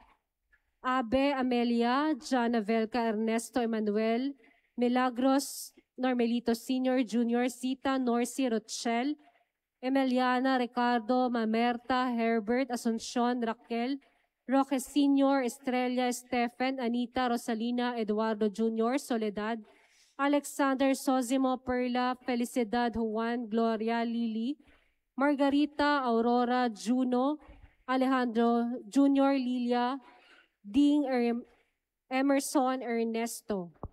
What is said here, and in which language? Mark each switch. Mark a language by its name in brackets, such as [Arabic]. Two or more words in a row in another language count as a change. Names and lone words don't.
[Filipino] Gloria, Abe Amelia, Jana Velca Ernesto Emanuel, Milagros Normelito Sr., Jr., Zita Norcy Rochelle, Emiliana Ricardo Mamerta, Herbert Asuncion Raquel, Roque Sr., Estrella Stephen, Anita Rosalina Eduardo Jr., Soledad, Alexander Sosimo Perla, Felicidad Juan, Gloria Lily, Margarita Aurora Juno, Alejandro Jr. Lilia, Ding Emerson Ernesto.